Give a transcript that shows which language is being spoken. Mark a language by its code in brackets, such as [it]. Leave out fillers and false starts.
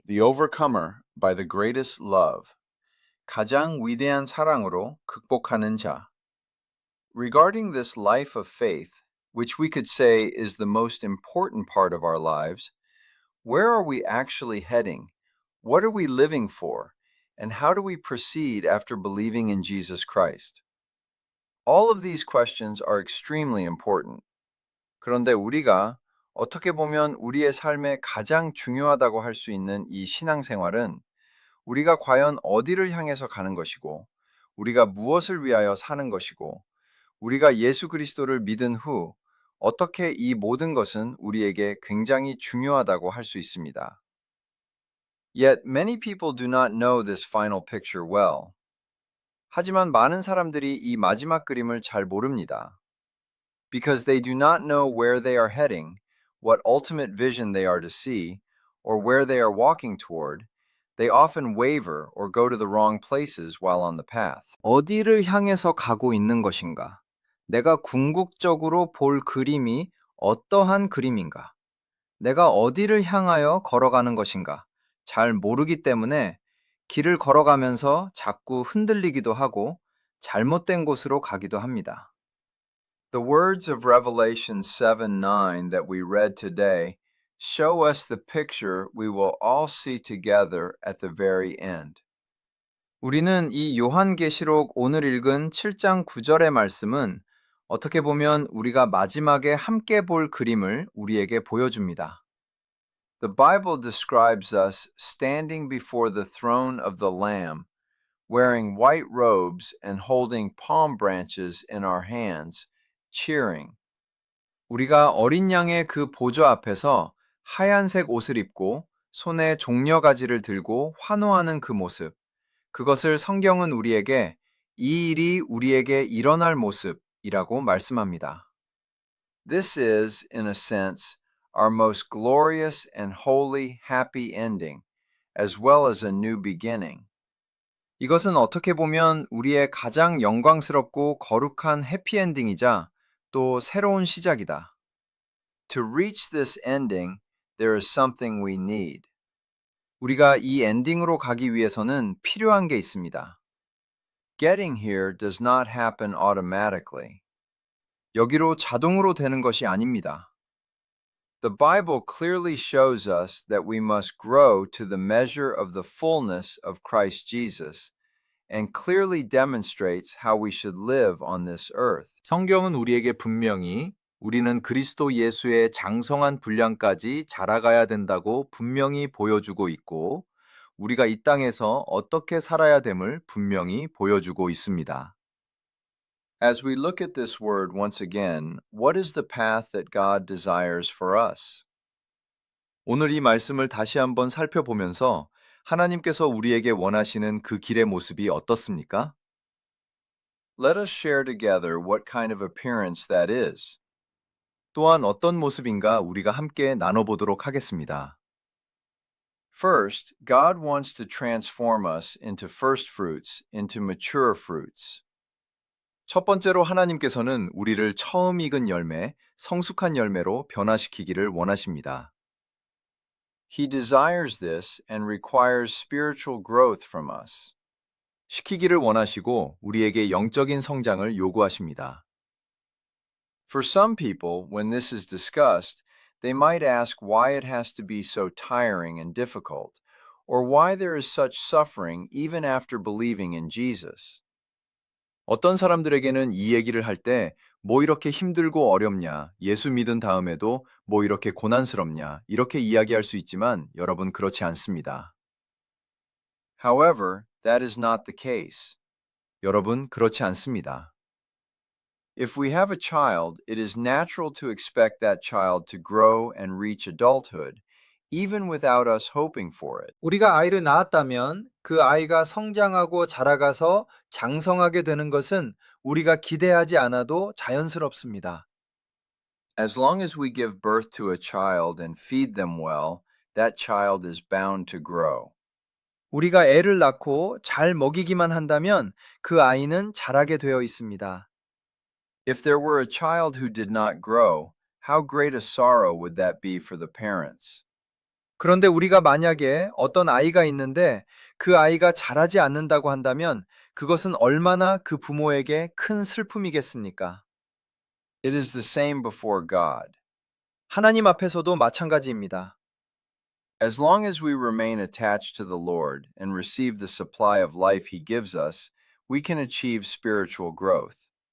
[en] The Overcomer by the Greatest Love. [ko] 가장 위대한 사랑으로 극복하는 자. [en] Regarding this life of faith, which we could say is the most important part of our lives, where are we actually heading? What are we living for? And how do we proceed after believing in Jesus Christ? All of these questions are extremely important. [ko] 그런데 우리가 어떻게 보면 우리의 삶에 가장 중요하다고 할 수 있는 이 신앙생활은 우리가 과연 어디를 향해서 가는 것이고, 우리가 무엇을 위하여 사는 것이고, 우리가 예수 그리스도를 믿은 후 어떻게 이 모든 것은 우리에게 굉장히 중요하다고 할 수 있습니다. [en] Yet many people do not know this final picture well. [ko] 하지만 많은 사람들이 이 마지막 그림을 잘 모릅니다. [en] Because they do not know where they are heading, what ultimate vision they are to see, or where they are walking toward, they often waver or go to the wrong places while on the path. [ko] 어디를 향해서 가고 있는 것인가? 내가 궁극적으로 볼 그림이 어떠한 그림인가? 내가 어디를 향하여 걸어가는 것인가? 잘 모르기 때문에 길을 걸어가면서 자꾸 흔들리기도 하고 잘못된 곳으로 가기도 합니다. [en] The words of Revelation 7:9 that we read today show us the picture we will all see together at the very end. [ko] 우리는 이 요한계시록 오늘 읽은 7장 9절의 말씀은 어떻게 보면 우리가 마지막에 함께 볼 그림을 우리에게 보여줍니다. [en] The Bible describes us standing before the throne of the Lamb, wearing white robes and holding palm branches in our hands, cheering. [ko] 우리가 어린 양의 그 보좌 앞에서 하얀색 옷을 입고 손에 종려가지를 들고 환호하는 그 모습, 그것을 성경은 우리에게 이 일이 우리에게 일어날 모습이라고 말씀합니다. [en] This is, in a sense, our most glorious and holy happy ending, as well as a new beginning. [ko] 이것은 어떻게 보면 우리의 가장 영광스럽고 거룩한 해피엔딩이자 또 새로운 시작이다. [en] To reach this ending, there is something we need. [ko] 우리가 이 엔딩으로 가기 위해서는 필요한 게 있습니다. [en] Getting here does not happen automatically. [ko] 여기로 자동으로 되는 것이 아닙니다. [en] The Bible clearly shows us that we must grow to the measure of the fullness of Christ Jesus and clearly demonstrates how we should live on this earth. [ko] 성경은 우리에게 분명히 우리는 그리스도 예수의 장성한 분량까지 자라가야 된다고 분명히 보여주고 있고, 우리가 이 땅에서 어떻게 살아야 됨을 분명히 보여주고 있습니다. [en] As we look at this word once again, what is the path that God desires for us? [ko] 오늘 이 말씀을 다시 한번 살펴보면서 하나님께서 우리에게 원하시는 그 길의 모습이 어떻습니까? [en] Let us share together what kind of appearance that is. [ko] 또한 어떤 모습인가 우리가 함께 나눠보도록 하겠습니다. [en] First, God wants to transform us into first fruits, into mature fruits. [ko] 첫 번째로 하나님께서는 우리를 처음 익은 열매, 성숙한 열매로 변화시키기를 원하십니다. [en] He desires this and requires spiritual growth from us. [ko] 시키기를 원하시고 우리에게 영적인 성장을 요구하십니다. [en] For some people, when this is discussed, they might ask why it has to be so tiring and difficult, or why there is such suffering even after believing in Jesus. [ko] 어떤 사람들에게는 이 얘기를 할 때 뭐 이렇게 힘들고 어렵냐, 예수 믿은 다음에도 뭐 이렇게 고난스럽냐, 이렇게 이야기할 수 있지만 여러분 그렇지 않습니다. [en] However, that is not the case. [ko] 여러분 그렇지 않습니다. [en] If we have a child, it is natural to expect that child to grow and reach adulthood, even without us hoping for it. [ko] 우리가 아이를 낳았다면 그 아이가 성장하고 자라가서 장성하게 되는 것은 우리가 기대하지 않아도 자연스럽습니다. [en] As long as we give birth to a child and feed them well, that child is bound to grow. [ko] 우리가 애를 낳고 잘 먹이기만 한다면 그 아이는 자라게 되어 있습니다. [en] If there were a child who did not grow, how great a sorrow would that be for the parents? [ko] 그런데 우리가 만약에 어떤 아이가 있는데 그 아이가 자라지 않는다고 한다면 그것은 얼마나 그 부모에게 큰 슬픔이겠습니까? [en] It is the same before God. [ko] 하나님 앞에서도 마찬가지입니다. [en] As long as we remain attached to the Lord and receive the supply of life He gives us, we can achieve spiritual growth.